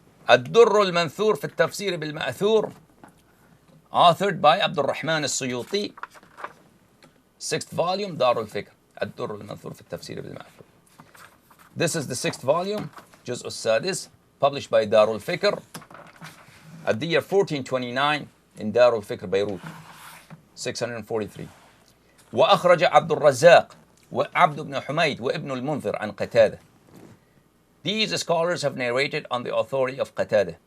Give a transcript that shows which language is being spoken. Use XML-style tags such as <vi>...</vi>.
<ar>الدر المنثور في التفسير بالمأثور,</ar> <en>authored by Abdul Rahman al-Suyuti, 6th volume,</en> <ar>دار الفكر. الدر المنثور في التفسير بالمأثور.</ar> <en>This is the 6th volume,</en> <ar>جزء السادس,</ar> <en>published by Darul Fikr at the year 1429 in Darul Fikr, Beirut, 643.</en> <ar>وأخرج عبد الرزاق وعبد بن حميد وابن المنذر عن قتادة.</ar> <en>These scholars have narrated on the authority of Qatada.</en>